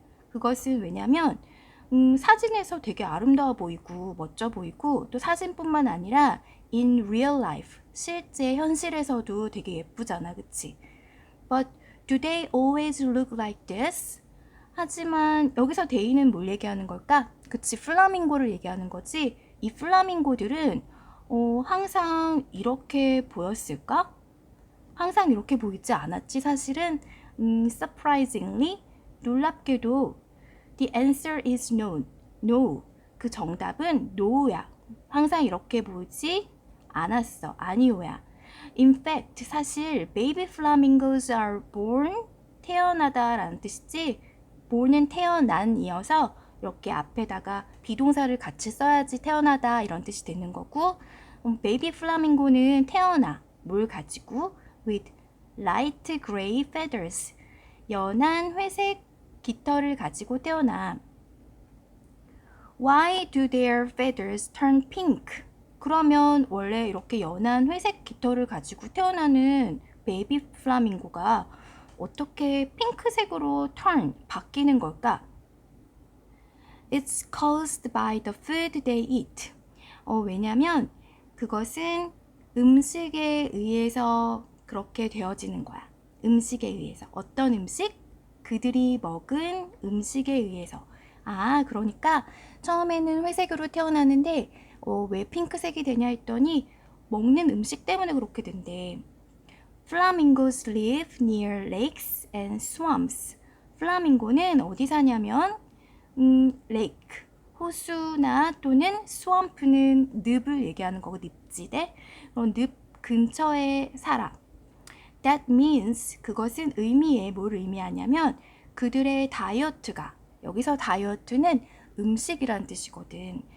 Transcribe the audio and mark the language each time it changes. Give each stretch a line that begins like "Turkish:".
Korean: 그것은 왜냐면 사진에서 되게 아름다워 보이고 멋져 보이고 또 사진뿐만 아니라
English: in real life,
Korean: 실제 현실에서도 되게 예쁘잖아, 그치?
English: But do they always look like this?
Korean: 하지만 여기서 데이는 뭘 얘기하는 걸까? 그치, 플라밍고를 얘기하는 거지. 이 플라밍고들은 항상 이렇게 보였을까? 항상 이렇게 보이지 않았지. 사실은
English: surprisingly,
Korean: 놀랍게도
English: the answer is no.
Korean: No. 그 정답은 no야. 항상 이렇게 보이지 않았어. 아니오야.
English: In fact,
Korean: 사실
English: baby flamingos are born,
Korean: 태어나다 라는 뜻이지. born은 태어난 이어서 이렇게 앞에다가 비동사를 같이 써야지 태어나다 이런 뜻이 되는 거고 베이비 플라밍고는 태어나 뭘 가지고
English: with light gray feathers
Korean: 연한 회색 깃털을 가지고 태어나.
English: Why do their feathers turn pink?
Korean: 그러면 원래 이렇게 연한 회색 깃털을 가지고 태어나는 베이비 플라밍고가 어떻게 핑크색으로 바뀌는 걸까?
English: It's caused by the food they eat.
Korean: 왜냐면 그것은 음식에 의해서 그렇게 되어지는 거야. 음식에 의해서. 어떤 음식? 그들이 먹은 음식에 의해서. 그러니까 처음에는 회색으로 태어나는데 왜 핑크색이 되냐 했더니 먹는 음식 때문에 그렇게 된대.
English: Flamingos live near lakes and swamps.
Korean: 플라밍고는 어디 사냐면 lake, 호수나 또는 swamp는 늪을 얘기하는 거고 늪지대. 늪 근처에 살아.
English: That means
Korean: 그것은 의미해. 뭘 의미하냐면 그들의 다이어트가 여기서 다이어트는 음식이란 뜻이거든.